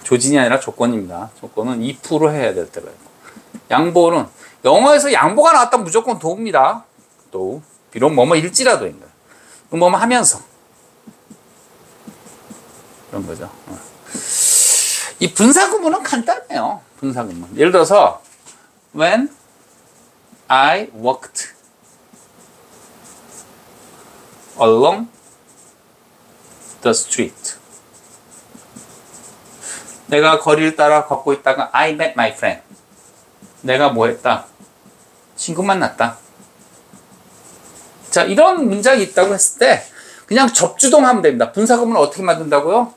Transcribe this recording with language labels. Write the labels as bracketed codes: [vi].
[ko] 조진이 아니라 조건입니다. 조건은 if로 해야 될 때가 있고. 양보는 영어에서 양보가 나왔다면 무조건 do입니다. 도. 비록 뭐뭐 일지라도인 거예요. 뭐뭐 하면서. 그런 거죠. 이 분사구문은 간단해요. 분사구문. 예를 들어서 [en] when I walked along the street. [ko] 내가 거리를 따라 걷고 있다가 [en] I met my friend. [ko] 내가 뭐 했다? 친구 만났다. 자, 이런 문장이 있다고 했을 때 그냥 접주동 하면 됩니다. 분사구문을 어떻게 만든다고요?